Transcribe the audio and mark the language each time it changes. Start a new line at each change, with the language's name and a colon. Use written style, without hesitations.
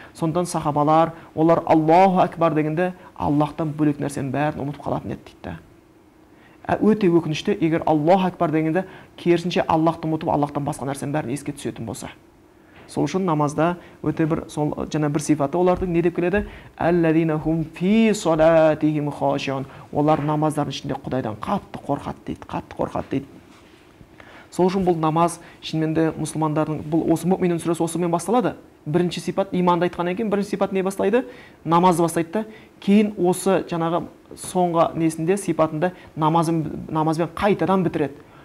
Kazakh: Сондықтан сахабалар, олар Аллаху акбар дегенде Аллахтан бөлек нәрсенің бәрін ұмытып қалатын еді дейді. Өте өкінішті, егер Аллаху акбар дегенде керісінше Аллахты ұмытып, Аллахтан басқа нәрсенің бәрін еске түсетін болса. Сол үшін намазда өте бір сол жаңа бір сипаты олардың не деп келеді?
Arabic: Аллазина хум фи салатихим хашиун.
Kazakh: Олар намаздарының ішінде Құдайдан қатты қорқады дейді, қатты қорқады дейді. Сол үшін бұл намаз шынымен де мұсылмандардың, бұл осы Мүъминун сүресі осымен басталады. Бірінші сипат иманды айтқаннан кейін бірінші сипат не бастайды? Намазды бастайды да, кейін осы жаңағы соңғы несінде сипатында намазбен қайтадан бітіреді.